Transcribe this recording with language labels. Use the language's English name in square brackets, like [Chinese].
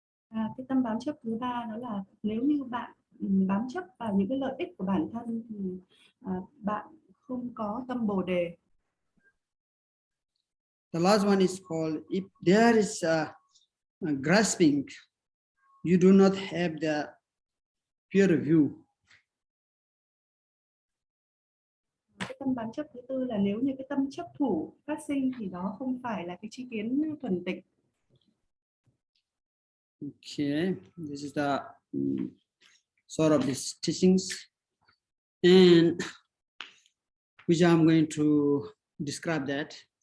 [Vietnamese] Cái tâm bám chấp thứ ba đó là nếu như bạn bám chấp vào những cái lợi ích của bản thân thì bạn không có tâm Bồ đề. [English] The last one is called, if there is a grasping, you do not have the pure view. [Vietnamese] Cái tâm bám chấp thứ tư là nếu như cái tâm chấp thủ phát sinh thì đó không phải là cái tri kiến thuần tịnh. [English] Okay, this is the sort of these teachings, and which I'm going to describe that.